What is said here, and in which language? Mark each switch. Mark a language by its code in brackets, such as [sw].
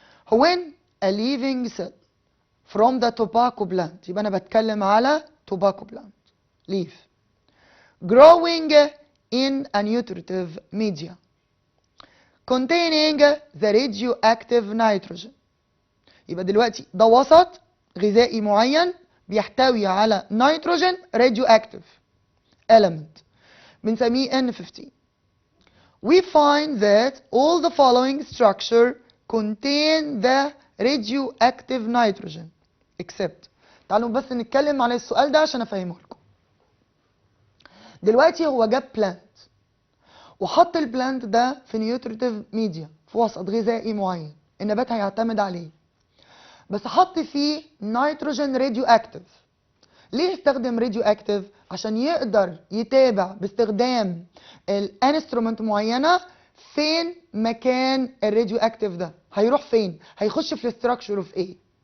[en] When a living cell from the tobacco plant، [ar] يبقى انا بتكلم على [en] tobacco plant leaf growing in a nutritive media containing the radioactive nitrogen. [ar] يبقى دلوقتي ده وسط غذائي معين بيحتوي على نيتروجين [en] radioactive element [ar] بنسميه N15. [en] We find that all the following structure contain the radioactive nitrogen except. [ar] تعالوا بس نتكلم على السؤال ده عشان افهمه لكم. دلوقتي هو جاب بلانت وحط البلانت ده في نيوتريتيف ميديا، في وسط غذائي معين النبات هيعتمد عليه، بس حط فيه نيتروجين راديو اكتيف. ليه استخدم راديو اكتيف؟ عشان يقدر يتابع باستخدام الانسترومنت معينه فين مكان الراديو اكتيف ده، هيروح فين، هيخش في الاستراكشر اوف ايه.